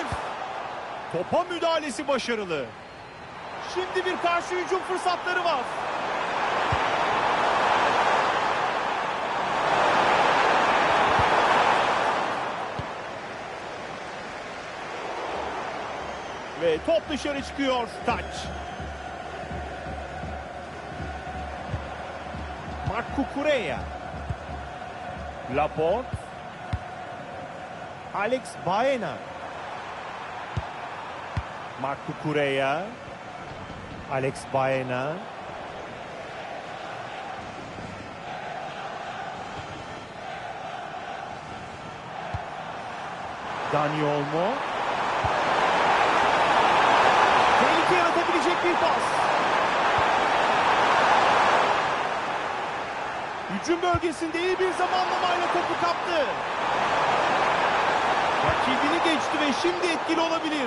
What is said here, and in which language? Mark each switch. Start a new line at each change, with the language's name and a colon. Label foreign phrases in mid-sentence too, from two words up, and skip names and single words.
Turkish: Topa müdahalesi başarılı. Şimdi bir karşı hücum fırsatları var. Ve top dışarı çıkıyor. Taç. Marc Cucurella. Laporte. Alex Baena. Marc Cucurella. Alex Baena. Dani Olmo. Tehlike yaratabilecek bir pas. Hücum bölgesinde iyi bir zamanlamayla topu kaptı. Rakibini geçti ve şimdi etkili olabilir.